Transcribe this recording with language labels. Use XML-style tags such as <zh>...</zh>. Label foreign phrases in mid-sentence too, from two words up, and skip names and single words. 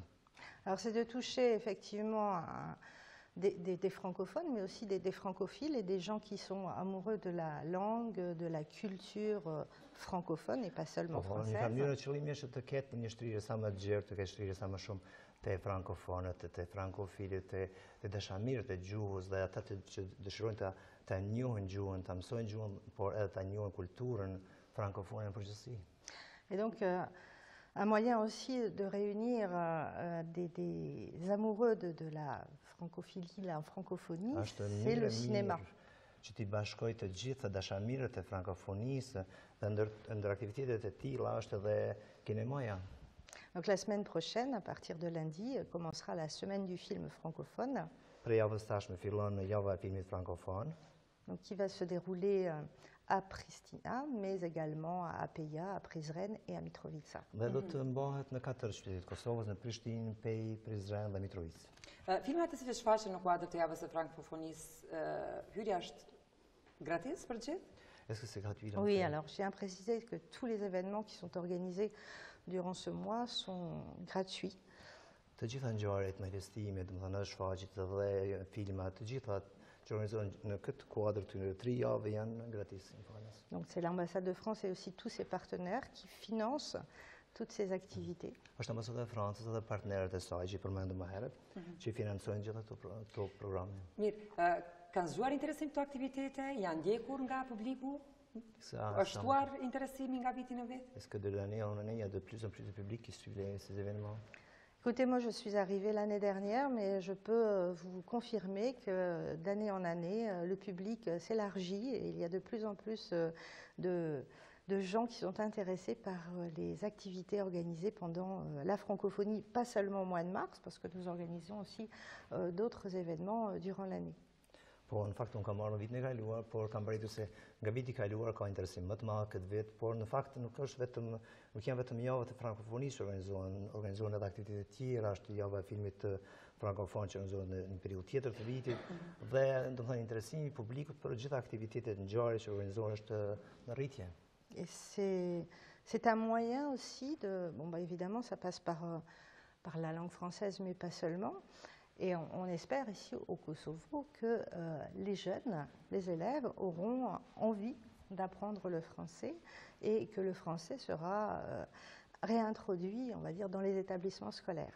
<fr>Alors c'est de toucher effectivement des francophones, mais aussi des francophiles et des gens qui sont amoureux de la langue, de la culture francophone et pas seulement française.</fr> <sq>Një mënyrë qëllimi është të ketë një shtrirje sa më të gjerë, të ketë shtrirje sa më shumë të frankofonët, të frankofilit, të dashamirët e gjuhës dhe ata që dëshirojnë të njohin gjuhën, të mësojnë gjuhën, por edhe të njohin kulturën frankofone në përgjithësi.</sq> <fr>Et donc, un moyen aussi de réunir des amoureux de la francophilie, la francophonie, c'est le cinéma.</fr> <sq>Që t'i bashkoj të gjithë dashamirët e frankofonisë dhe ndër aktivitetet e tilla është edhe kinemaja.</sq> <fr>Donc la semaine prochaine, à partir de lundi, commencera la semaine du film francophone.</fr> <sq>Për javën tashme fillon java e filmit frankofon.</sq> <fr>Donc qui va se dérouler à Pristina, mais également à Peja, à Prizren et à Mitrovica.</fr> <sq>Dhe do të mbahet në 4 qytete të Kosovës, në Prishtinë, Pej, Prizren dhe Mitrovica. Filmat të cilët shfaqen në kuadër të javës së frankofonisë, hyrja është gratis për gjithë?</sq> <fr>Est-ce que c'est gratuit? Oui, alors je tiens à préciser que tous les événements qui sont organisés durant ce mois sont gratuits.</fr> <sq>Të gjitha ngjarjet, manifestimet, domethënë shfaqjet dhe filmat, të gjitha që organizohen në këtë kuadër të 3 javë janë gratis.</sq> <fr>Donc c'est l'ambassade de France et aussi tous ses partenaires qui financent toutes ces activités.</fr> <sq>Është ambasada e Francës dhe partnerët e saj që përmendëm më herët, që financojnë gjitha këto programe. Mirë, kanë zgjuar interesim këto aktivitete, janë ndjekur nga publiku? Është shtuar interesimi nga viti në vit?</sq> <fr>Est-ce que de l'année en année, il y a de plus en plus de public qui suit ces événements? Écoutez, moi je suis arrivée l'année dernière, mais je peux vous confirmer que d'année en année, le public s'élargit et il y a de plus en plus de gens qui sont intéressés par les activités organisées pendant la francophonie, pas seulement au mois de mars, parce que nous organisons aussi d'autres événements durant l'année.</fr> <sq>Po, në fakt, unë kam marrë në vitin e kaluar, por kam përritur se nga viti kaluar ka interesim më të madh këtë vit, por në fakt nuk janë vetëm javët e frankofonisë që organizohen edhe aktivitete tjera, është java e filmit frankofon që organizohet në një periudhë tjetër të vitit, dhe domethënë interesimi i publikut për gjitha aktivitetet ngjarje që organizohen është në rritje.</sq> <fr>Et c'est un moyen aussi de, bon bah évidemment ça passe par la langue française, mais pas seulement. Et on espère ici au Kosovo que les jeunes, les élèves auront envie d'apprendre le français et que le français sera réintroduit, on va dire, dans les établissements scolaires.</fr>